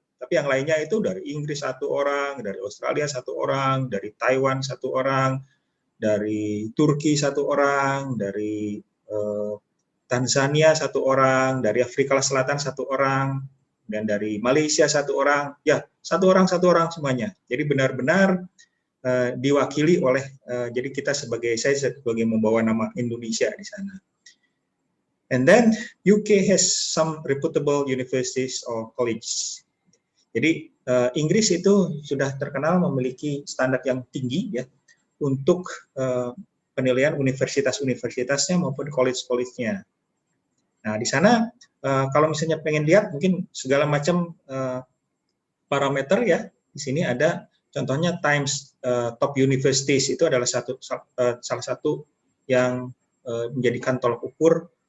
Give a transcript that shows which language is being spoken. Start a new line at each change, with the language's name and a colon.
Indonesian: Tapi yang lainnya itu dari Inggris 1 orang, dari Australia 1 orang, dari Taiwan 1 orang, dari Turki 1 orang, dari Tanzania 1 orang, dari Afrika Selatan 1 orang, dan dari Malaysia 1 orang. Ya, 1 orang semuanya. Jadi benar-benar diwakili oleh jadi saya sebagai membawa nama Indonesia di sana.
English: And then UK has some reputable universities or colleges.
Indonesian: Jadi Inggris itu sudah terkenal memiliki standar yang tinggi, ya, untuk penilaian universitas-universitasnya maupun college-college-nya. Nah, di sana kalau misalnya pengen lihat mungkin segala macam parameter, ya, di sini ada contohnya Times Top Universities, itu adalah salah satu yang menjadikan tolak ukur